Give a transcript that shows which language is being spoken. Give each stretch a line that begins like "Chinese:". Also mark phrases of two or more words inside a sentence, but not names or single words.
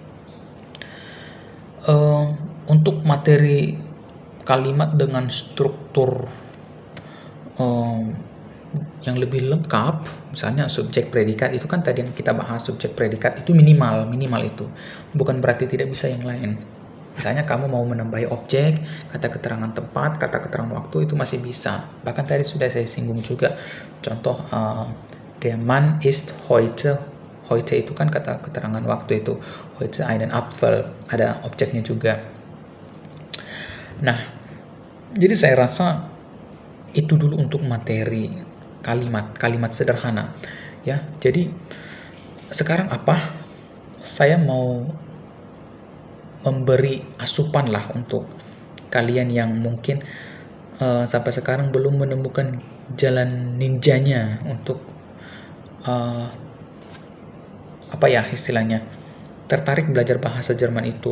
Indonesian: Untuk materi kalimat dengan struktur yang lebih lengkap, misalnya subjek predikat itu kan tadi yang kita bahas, subjek predikat itu minimal itu, bukan berarti tidak bisa yang lain. Misalnya kamu mau menambahi objek, kata keterangan tempat, kata keterangan waktu, itu masih bisa. Bahkan tadi sudah saya singgung juga, contoh
German: der Mann ist heute
Indonesian: itu kan kata keterangan waktu itu,
German: heute einen Apfel,
Indonesian: ada objeknya juga. Nah, jadi saya rasa itu dulu untuk materi kalimat sederhana ya. Jadi sekarang apa? Saya mau memberi asupan lah untuk kalian yang mungkin sampai sekarang belum menemukan jalan ninjanya untuk apa ya istilahnya, tertarik belajar bahasa Jerman itu.